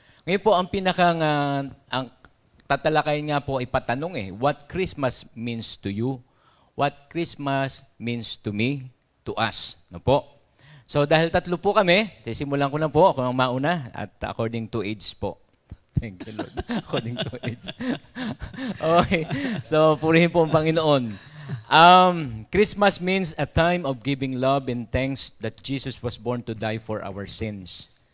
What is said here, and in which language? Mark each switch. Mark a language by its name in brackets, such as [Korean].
[Filipino] Ngayon po, ang ang tatalakayin nga po ay patanong [English] what Christmas means to you? What Christmas means to me, to us? [Filipino] No po? So dahil 3 po kami, sisimulan ko na po, ako ang mauna, at [English] according to age [Filipino] po. [English] Thank you, Lord. According to age. Okay. [Filipino] So, purihin po ang Panginoon. [English] Christmas means a time of giving love and thanks that Jesus was born to die for our sins.